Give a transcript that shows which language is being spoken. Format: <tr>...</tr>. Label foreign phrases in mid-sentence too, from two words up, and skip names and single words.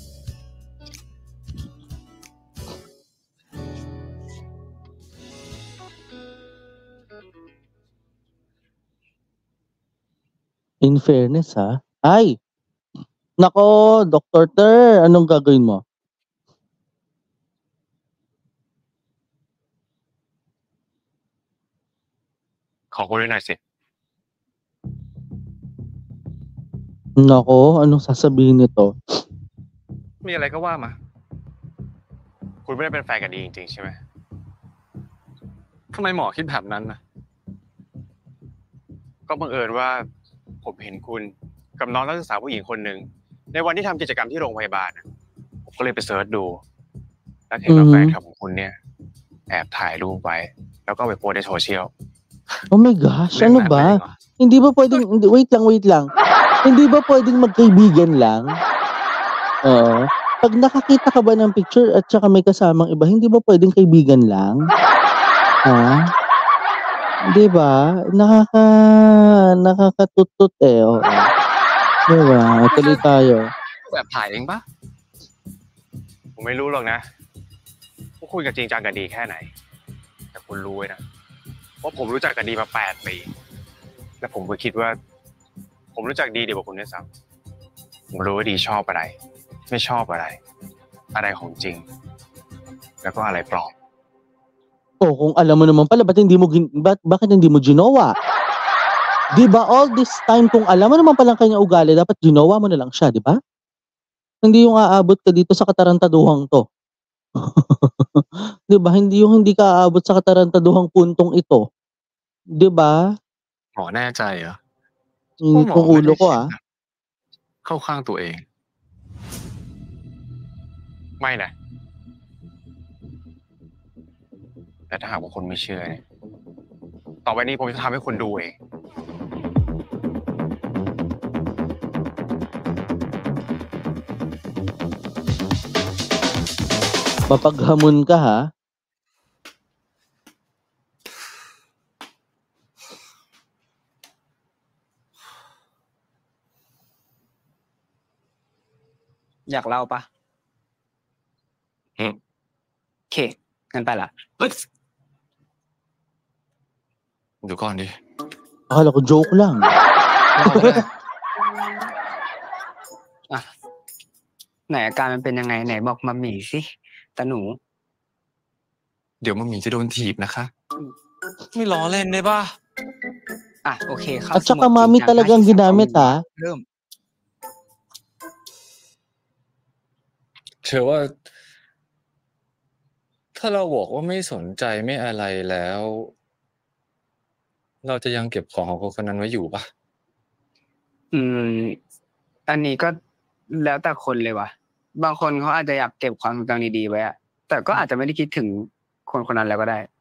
<tl>In fairness ha. Ay! Nako, Dr. Ter, anong gagawin mo?</tl> <th>ขอคุยด้วยหน่อยสิ</th> <tl>Nako, anong sasabihin nito?</tl> <th>มีอะไรก็ว่ามา คุณไม่ได้เป็นแฟนกันดีจริงๆใช่ไหมทำไมหมอคิดแบบนั้นนะก็บังเอิญว่าผมเห็นคุณกับน้องนักศึกษาผู้หญิงคนหนึ่งในวันที่ทำกิจกรรมที่โรงพยาบาลนะผมก็เลยไปเสิร์ชดู แล้วเห็นว่าแฟนคลับของคุณเนี่ย แอบถ่ายรูปไว้ แล้วก็ไปโพสในโซเชียล</th> <en>Oh my gosh,</en> <th>เรื่อง</th> <tl>ano</tl> <th>นั้นเป็น</th> <tl>ba?</tl> <th>ยังไง</th> <tl>Hindi ba pwedeng, hindi, wait lang. Hindi ba pwedeng magkaibigan lang? Oo. Pag nakakita ka ba ng picture at saka may kasamang iba, hindi ba pwedeng kaibigan lang? Ha? Di ba? Nakakatutut eh. Oo. Di ba? Tuloy tayo.</tl> <th>แบบถ่ายเองปะผมไม่รู้หรอกนะว่าคุยกันจริงจังกันดีแค่ไหน แต่คุณรู้ไว้นะว่าผมรู้จักกันดีมา8 ปีและผมก็คิดว่า ผมรู้จักดีกว่าคุณด้วยซ้ำผมรู้ว่าดีชอบอะไร ไม่ชอบอะไร อะไรของจริง แล้วก็อะไรปลอม</th> <tl>Oh, kung alam mo naman pala, bakit hindi mo ginawa? Di ba</tl> <en>all this time,</en> <tl>kung alam mo naman palang kanya ugali, dapat ginawa mo na lang siya, di ba? Hindi yung aabot ka dito sa katarantaduhang to. Di ba? Hindi yung hindi ka aabot sa katarantaduhang puntong ito. Di ba?</tl> <th>หมอแน่ใจเหรอ</th> <tl>Init ng ulo ko ah.</tl> <th>เข้าข้างตัวเอง ไม่นะ แต่ถ้าหากว่าคนไม่เชื่อเนี่ยต่อไปนี้ผมจะทำให้คุณดูเอง</th> <tl>Mapaghamon ka ha.</tl> <th>อยากเล่าปะ อืม โอเคงั้นไปละ เฮ้ยเดี๋ยวก่อนดิ</th> <tl>Akala ko joke lang.</tl> <th>อ่ะไหนอาการมันเป็นยังไงไหนบอกมาหมีสิตาหนู เดี๋ยวมัมหมี่จะโดนถีบนะคะ ไม่ล้อเล่นได้ป่ะ อ่ะโอเคเข้า</th> <tl>At</tl> <th>ส</th> <tl>saka</tl> <th>โหมดจริง</th> <tl>mami</tl> <th>จัง</th> <tl>talagang 53 ginamit ha.</tl> <th>เริ่ม เชื่อว่า ถ้าเราบอกว่าไม่สนใจไม่อะไรแล้ว เราจะยังเก็บของของคนนั้นไว้อยู่ปะ อันนี้ก็แล้วแต่คนเลยว่ะ บางคนเขาอาจจะอยากเก็บความทรงจำดีๆไว้อะแต่ก็อาจจะไม่ได้คิดถึงคนคนนั้นแล้วก็ได้</th>